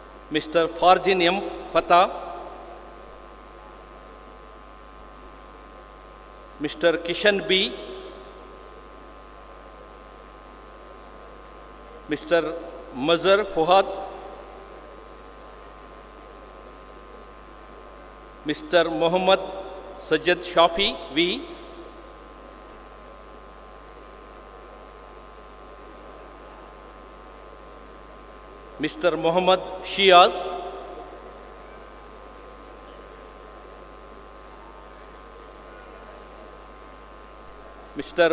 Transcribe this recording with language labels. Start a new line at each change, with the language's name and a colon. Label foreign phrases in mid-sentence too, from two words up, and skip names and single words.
English: Mr. Farjin M. Fatah, Mr. Kishan B, Mr. Mazhar Fuhad, Mr. Muhammad Sajjad Shafi V, Mr. Muhammad Shiaz, Mr.